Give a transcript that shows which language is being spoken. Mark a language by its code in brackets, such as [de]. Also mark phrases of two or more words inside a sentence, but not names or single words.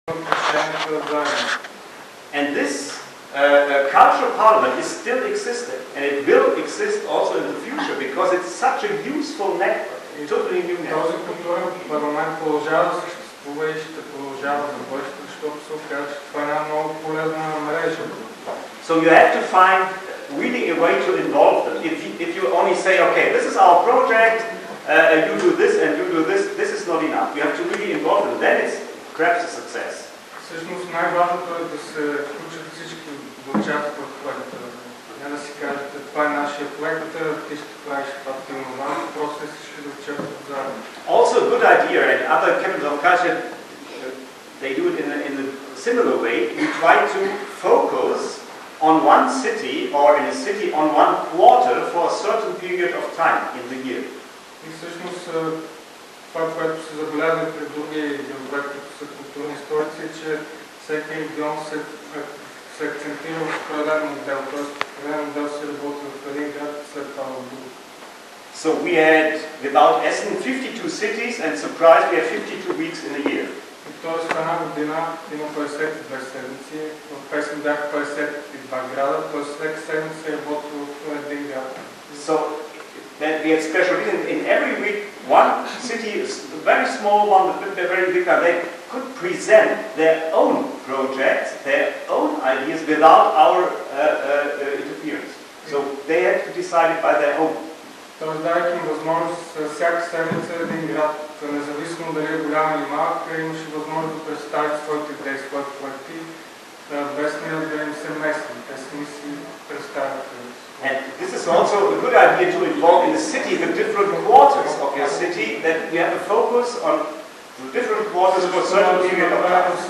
[en] And this cultural parliament is still existing, and it will exist also in the future because it's such a useful network, totally new network. [bg] Този културен парламент продължава да съществува и ще продължава за бъдеще, защото се оказа, че това е една много полезна мрежа. [en] So you have to find really a way to involve them. If you only say, okay, this is our project, you do this and you do this, this is not enough. You have to really involve them. Then it's perhaps a success. [bg] Всъщност най-важното е да се включат всички да участват в проекта. Не да си кажете, това е нашия проект, ти ще правиш това филма, просто всички да участват заедно. [en] Also a good idea, and other capitals of culture, they do it in a similar way. We try to focus on one city or in a city on one quarter for a certain period of time in the year. [bg] И всъщност това, което се забелязва при други градове, които са културни столици, е, че всеки регион се акцентира в определен модел, т.е. определен модел се работи в един град и след това в друг. [en] So we had, without Essen, 52 cities, and surprise, we have 52 weeks in a year. [bg] Тоест в една година има 52 седмици, в Песен бяха 52 града, т.е. всеки седмица се работи в един град. [en] So then we had special in every week, one city, a very small one, the very big one, they could present their own projects, their own ideas without our interference. So they had to decide it by their own. [bg] Тоест давайки им възможност всяка седмица един град, независимо дали е голям или малък, имаше възможност да представят своите идеи, своите проекти, без да им се местни. Те сами си представят. [en] And this is also a good idea to involve in the city the different quarters of your city, that you have a focus on the different quarters for a certain period of time.